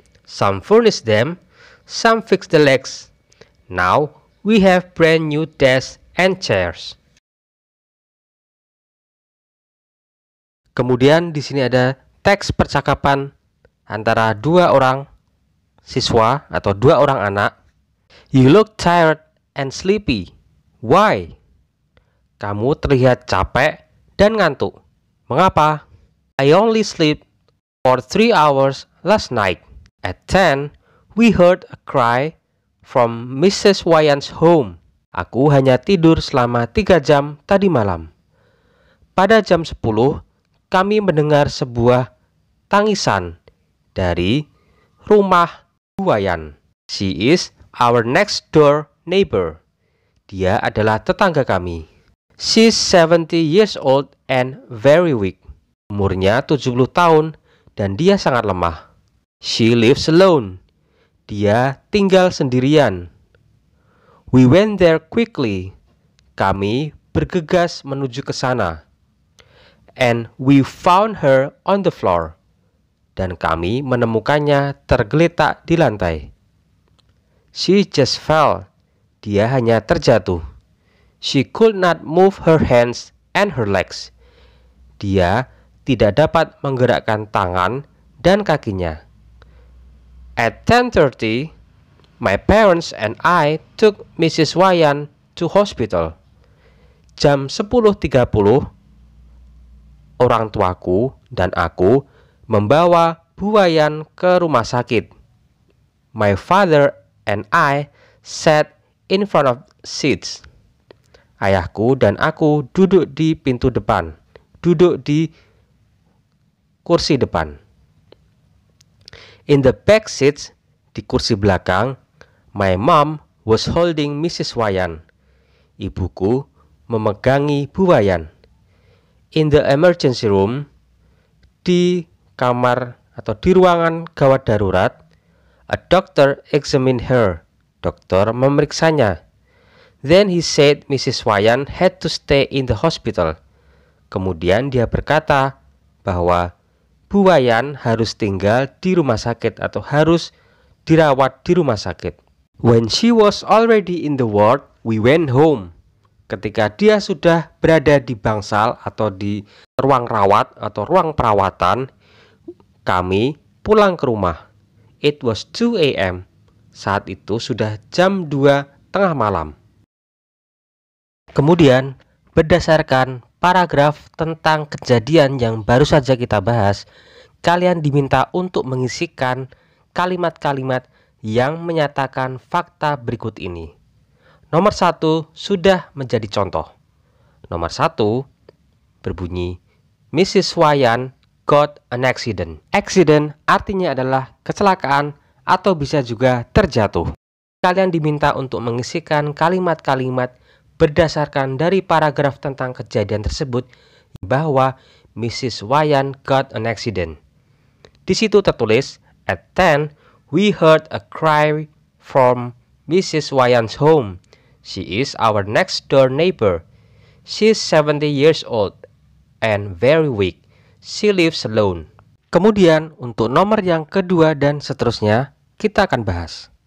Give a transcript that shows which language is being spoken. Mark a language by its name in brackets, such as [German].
[English] Some furnished them, some fixed the legs. Now, we have brand new desks and chairs. [Indonesian] Kemudian di sini ada teks percakapan antara 2 orang siswa atau 2 orang anak. [English] You look tired and sleepy. Why? [Indonesian] Kamu terlihat capek dan ngantuk. Mengapa? [English] I only slept for 3 hours last night. At 10, we heard a cry from Mrs. Wayan's home. [Indonesian] Aku hanya tidur selama 3 jam tadi malam. Pada jam 10, kami mendengar sebuah tangisan dari rumah Wayan. [English] She is our next door neighbor. [Indonesian] Dia adalah tetangga kami. [English] She's 70 years old and very weak. [Indonesian] Umurnya 70 tahun dan dia sangat lemah. [English] She lives alone. [Indonesian] Dia tinggal sendirian. [English] We went there quickly. [Indonesian] Kami bergegas menuju ke sana. [English] And we found her on the floor. [Indonesian] Dan kami menemukannya tergeletak di lantai. [English] She just fell. [Indonesian] Dia hanya terjatuh. [English] She could not move her hands and her legs. [Indonesian] Dia tidak dapat menggerakkan tangan dan kakinya. [English] At 10:30, my parents and I took Mrs. Wayan to hospital. [Indonesian] Jam 10.30, orang tuaku dan aku membawa Bu Wayan ke rumah sakit. [English] My father and I sat in front of seats. [Indonesian] Ayahku dan aku duduk di pintu depan, duduk di kursi depan. [English] In the back seats, [Indonesian] di kursi belakang, [English] my mom was holding Mrs. Wayan. [Indonesian] Ibuku memegangi Bu Wayan. [English] In the emergency room, [Indonesian] di kamar atau di ruangan gawat darurat, [English] a doctor examined her. [Indonesian] Dokter memeriksanya. [English] Then he said Mrs. Wayan had to stay in the hospital. [Indonesian] Kemudian dia berkata bahwa Bu Wayan harus tinggal di rumah sakit atau harus dirawat di rumah sakit. [English] When she was already in the ward, we went home. [Indonesian] Ketika dia sudah berada di bangsal atau di ruang rawat atau ruang perawatan, kami pulang ke rumah. [English] It was 2 a.m. [Indonesian] Saat itu sudah jam 2 tengah malam. Kemudian, berdasarkan paragraf tentang kejadian yang baru saja kita bahas, kalian diminta untuk mengisikan kalimat-kalimat yang menyatakan fakta berikut ini. Nomor 1 sudah menjadi contoh. Nomor 1 berbunyi, Mrs. [English] Wayan got an accident. [Indonesian] Accident artinya adalah kecelakaan atau bisa juga terjatuh. Kalian diminta untuk mengisikan kalimat-kalimat berdasarkan dari paragraf tentang kejadian tersebut bahwa Mrs. [English] Wayan got an accident. [Indonesian] Di situ tertulis, [English] at 10, we heard a cry from Mrs. Wayan's home. She is our next door neighbor. She is 70 years old and very weak. She lives alone. [Indonesian] Kemudian untuk nomor yang kedua dan seterusnya kita akan bahas.